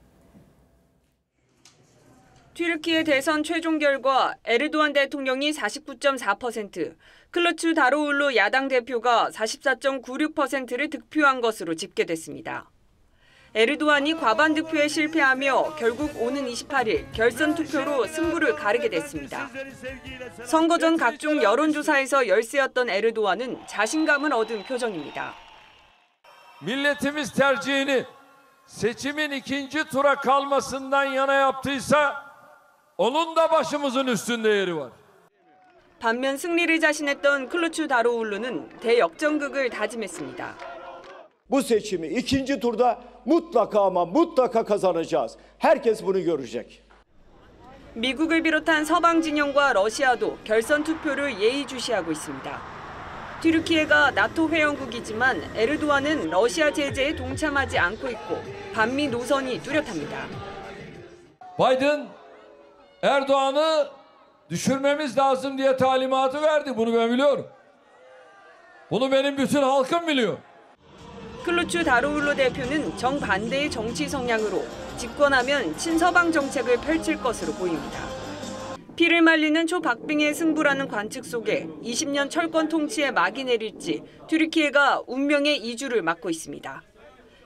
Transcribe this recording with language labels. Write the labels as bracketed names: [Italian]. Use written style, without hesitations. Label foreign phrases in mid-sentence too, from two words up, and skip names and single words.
[Korean] 튀르키예 대선 최종 결과 에르도안 대통령이 49.4%, 클루츠 다로울루 야당 대표가 44.96%를 득표한 것으로 집계됐습니다. 에르도안이 과반 득표에 실패하며 결국 오는 28일 결선 투표로 승부를 가르게 됐습니다. 선거 전 각종 여론조사에서 열세였던 에르도안은 자신감을 얻은 표정입니다. [Turkish] Milletimiz tercihini seçimin ikinci tura kalmasından yana yaptıysa onun da başımızın üstünde yeri var. [Korean] 반면 승리를 자신했던 클루츠 다로울루는 대역전극을 다짐했습니다. [Turkish] Bu seçimi ikinci turda mutlaka ama mutlaka kazanacağız. Herkes bunu görecek. [Korean] 미국을 비롯한 서방 진영과 러시아도 결선 투표를 예의주시하고 있습니다. 튀르키예가 나토 회원국이지만 에르도안은 러시아 제재에 동참하지 않고 있고 반미 노선이 뚜렷합니다. [Turkish] Biden Erdoğan'ı düşürmemiz lazım diye talimatı verdi. Bunu ben biliyorum. Bunu benim bütün halkım biliyor. [Korean] 클루츠 다로울루 대표는 정반대의 정치 성향으로 집권하면 친서방 정책을 펼칠 것으로 보입니다. 피를 말리는 초박빙의 승부라는 관측 속에 20년 철권 통치에 막이 내릴지 튀르키예가 운명의 이주를 맞고 있습니다.